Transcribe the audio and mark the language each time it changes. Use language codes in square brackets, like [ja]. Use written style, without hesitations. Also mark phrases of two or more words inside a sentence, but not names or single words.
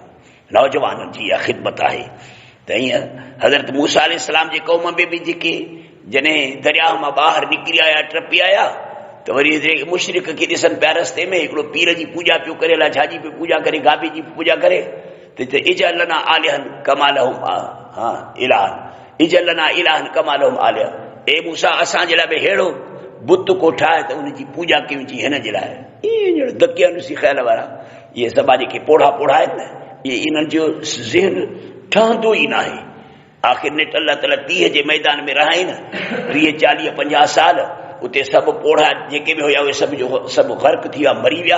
[sd] नौजवाननि जी इहा ख़िदमत आहे। त ईअं हज़रत मूसा अलैहिस्सलाम जे क़ौम में बि जेके जॾहिं दरिया मां ॿाहिरि निकिरी आया, टपी आया, त वरी मुशरिक खे ॾिसनि पिया रस्ते में हिकिड़ो पीर जी पूॼा पियो करे, अलाए छाजी पियो पूॼा करे, गाबी जी पूॼा करे, त [ar] اجعل لنا آلهة كما لهم إلها, اجعل لنا إلها كما لهم آلهة. [sd] ए मूसा असांजे लाइ बि अहिड़ो बुत को ठाहे त उनजी पूॼा कयूं जी हिन जे लाइ। ईअं दकियालूसी ख़्याल वारा इहे सभु जेके पोढ़ा आहिनि न, इहे इन्हनि जो ज़हन ठहंदो ई न आहे। आख़िर नेट अल्लाह ताला 30 जे मैदान में रहाई न, 30-40-50 साल उते सभु पोढ़ा जेके बि हुया उहे सभु ग़र्क़ थी विया, मरी विया।